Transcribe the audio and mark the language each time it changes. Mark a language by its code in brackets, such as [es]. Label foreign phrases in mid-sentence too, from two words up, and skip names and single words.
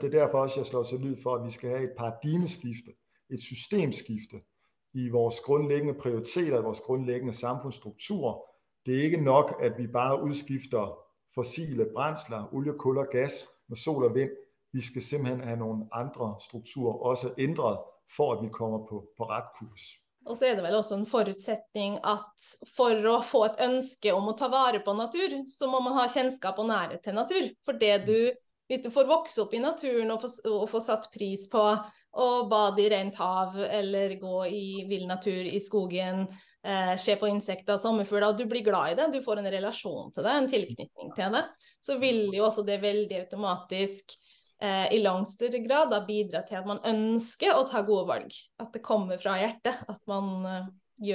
[da] Det er derfor også, jeg slår så lyd for, at vi skal have et paradigmeskifte, et systemskifte i vores grundlæggende prioriteter, vores grundlæggende samfundsstrukturer. Det er ikke nok, at vi bare udskifter fossile brændsler, olie, kul og gas med sol og vind. Vi skal simpelthen have nogle andre strukturer også ændret, for at vi kommer på ret kurs. [no] Og så er det vel også en forutsetning at for å få et ønske om å ta vare på natur, så må man ha kjennskap og nærhet til natur. For hvis du får vokse opp i naturen og få satt pris på å bade i rent hav, eller gå i vill natur i skogen, se på insekter og sommerfugler, og du blir glad i det, du får en relasjon til det, en tilknytning til det, så vil jo også det veldig automatisk i langt større grad da bidra til at man ønsker å ta gode valg, at det kommer fra hjertet, at man gjør en endring.